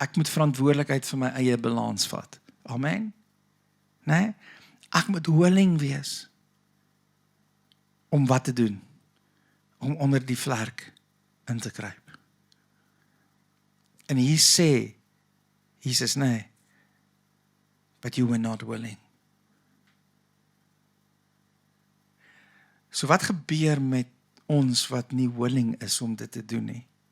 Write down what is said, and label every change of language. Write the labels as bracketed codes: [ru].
[af] Ek moet verantwoordelikheid vir my eie balans vat. Amen. Nee? Ek moet willing wees om wat te doen? Om onder die vlerk in te kruip. En hier sê Jesus, nee, [en] but you were not willing. [af] So wat gebeur met ons wat nie willing is om dit te doen nie?